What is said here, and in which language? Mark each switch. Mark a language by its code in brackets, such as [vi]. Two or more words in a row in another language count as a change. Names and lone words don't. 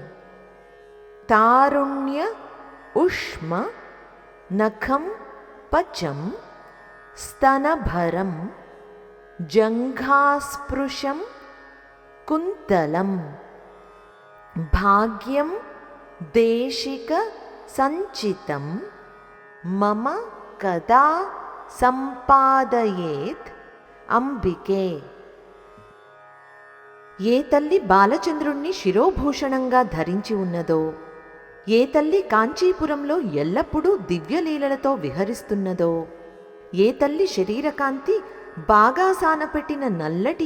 [sa] तारुण्य उष्म नखं पचं स्तनभरं जङ्घास्पृशं कुन्तलं भाग्यं देशिकसञ्चितं मम कदा सम्पादयेत् अंबिके। [te] ఏ తల్లి బాలచంద్రుణ్ణి శిరోభూషణంగా ధరించి ఉన్నదో, ఏ తల్లి కాంచీపురంలో ఎల్లప్పుడూ దివ్యలీలలతో విహరిస్తున్నదో, ఏ తల్లి శరీరకాంతి బాగా సానపెట్టిన నల్లటి